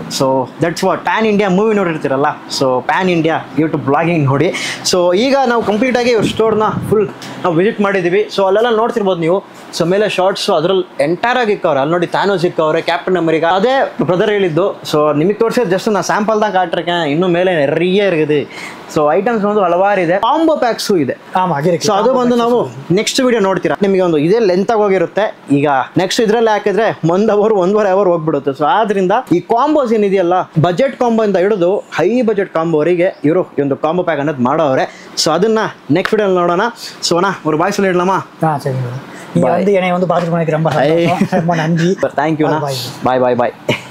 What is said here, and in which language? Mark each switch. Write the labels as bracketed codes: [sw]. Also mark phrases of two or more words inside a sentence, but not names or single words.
[en] So that's what pan India movie [kn] ನೋಡಿರ್ತೀರಲ್ಲ, ಸೊ [en] pan India YouTube vlogging [kn] ನೋಡಿ. ಸೊ ಈಗ ನಾವು ಕಂಪ್ಲೀಟಾಗಿ ಇವ್ರ ಸ್ಟೋರ್ನ ಫುಲ್ ನಾವು ವಿಸಿಟ್ ಮಾಡಿದ್ದೀವಿ. ಸೊ ಅಲ್ಲೆಲ್ಲ ನೋಡ್ತಿರ್ಬೋದು ನೀವು. ಸೊ ಮೇಲೆ ಶಾರ್ಟ್ಸು ಅದರಲ್ಲಿ ಎಂಟೈರ್ ಆಗಿ ಇಕ್ಕವ್ರೆ. ಅಲ್ಲಿ ನೋಡಿ ಥಾನೋಸ್ ಇಕ್ಕವ್ರೆ, ಕ್ಯಾಪ್ಟನ್ ಅಮೆರಿಕಾ ಅದೇ ಬ್ರದರ್ ಹೇಳಿದ್ದು. ಸೊ ನಿಮಗೆ ತೋರಿಸಿದ್ರೆ ಜಸ್ಟ್ ನಾನು ಸ್ಯಾಂಪಲ್ [ta] தான் காட்டுறேன். இன்னும் மேலே நிறைய இருக்குது. [kn] ಸೊ ಐಟಮ್ಸ್ ಒಂದು ಹಲವಾರು ಇದೆ. [en] combo packs [kn] ಇದೆ. ಸೊ ಅದು ಬಂದು ನಾವು [en] next video [kn] ನೋಡ್ತೀರಾ. ನಿಮಗೆ ಒಂದು ಇದೇ ಲೆಂತ್ ಆಗಿ ಹೋಗಿರುತ್ತೆ. ಈಗ ನೆಕ್ಸ್ಟ್ ಇದ್ರಲ್ಲಿ ಹಾಕಿದ್ರೆ 1 ಅವರ್ 1.5 ಅವರ್ ಹೋಗ್ಬಿಡುತ್ತೆ. ಸೊ ಆದ್ರಿಂದ ಈ ಕಾಂಬೋಸ್ ಏನಿದೆಯಲ್ಲ, [en] budget combo [kn] ಇಂದ ಹಿಡಿದು [en] high budget [kn] ಕಾಂಬೋವರೆಗೆ ಇವರು ಈ ಒಂದು [en] combo pack [kn] ಅನ್ನೋದು ಮಾಡೋರೆ. ಸೊ ಅದನ್ನ [en] next video [kn] ನೋಡೋಣ. ಸೊ ಅಣ್ಣ [ta] ஒரு பாய் சொல்லிடலாமா? சரி. நீங்க வந்து என்னை வந்து பார்த்துட்டு ரொம்ப நன்றி. [en] Thank you. Bye bye bye.